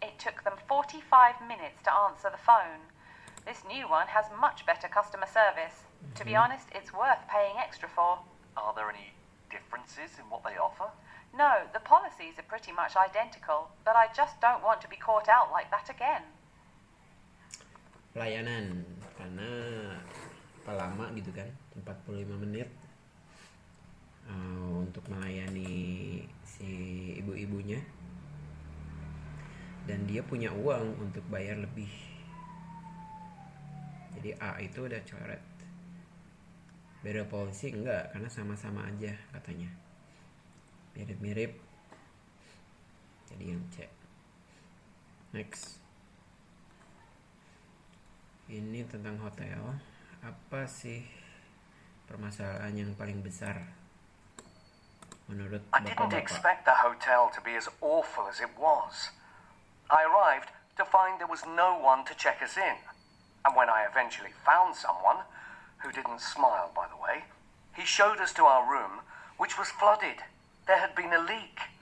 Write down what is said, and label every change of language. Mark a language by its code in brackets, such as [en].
[en] It took them 45 minutes to answer the phone. This new one has much better customer service. To be honest, it's worth paying extra for. Are there any differences in what they offer? No, the policies are pretty much identical, but I just don't want to be caught out like that again. [id] Pelayanan, karena lama gitu kan, 45 menit untuk melayani si ibu-ibunya. dan dia punya uang untuk bayar lebih. Jadi A itu udah coret. [en] Better policy [id] enggak, karena sama-sama aja katanya. Mirip-mirip. Jadi yang C. Next. Ini tentang hotel. Apa sih permasalahan yang paling besar menurut [en] I didn't [id] bapak-bapak? [en] expect the hotel to be as awful as it was. I arrived to find there was no one to check us in. And when I eventually found someone, who didn't smile by the way, he showed us to our room, which was flooded. There had been a leak.